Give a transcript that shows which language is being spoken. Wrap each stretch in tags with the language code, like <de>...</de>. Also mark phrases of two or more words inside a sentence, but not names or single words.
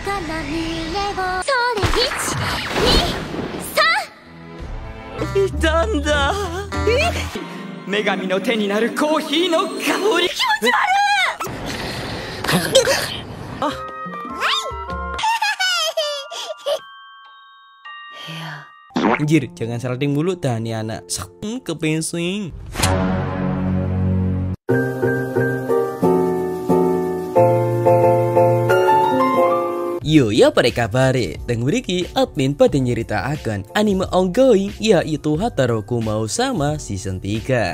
<ja>いたんだ。女神の手になるコーヒーの香り。気持ち悪い。あ。</ja> <id>Anjir, jangan salting mulu dah nih anak. Kepencing.</id> <jv>Yo ya pada kabare, teng mriki admin pada nyerita akan anime ongoing yaitu Hataroku Mau Sama season 3.</jv>